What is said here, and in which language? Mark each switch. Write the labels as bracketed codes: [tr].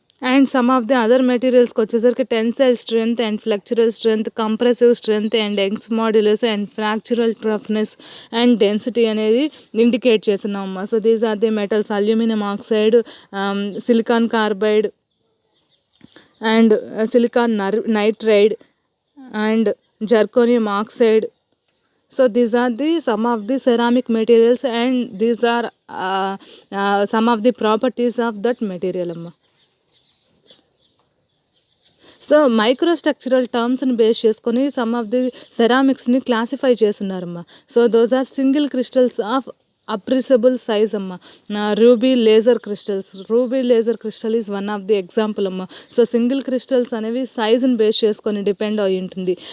[en] and some of the other మెటీరియల్స్కి వచ్చేసరికి tensile strength and flexural strength, compressive strength and Young's modulus and fractural toughness and density [te] అనేది indicate చేస్తున్నామమ్మా. [en] So these are the metals aluminium oxide, silicon carbide and silicon nitride and zirconium oxide. So these are the some of the ceramic materials and these are some of the properties of that material amma. So microstructural టర్మ్స్ని [te] base చేసుకొని [en] Some of the సెరామిక్స్ని classify చేస్తున్నారమ్మా. So those are single crystals of appreciable size అమ్మ. Ruby laser crystal is one of the example అమ్మ. [te] So single crystals అనేవి సైజుని base చేసుకొని depend అయి ఉంటుంది.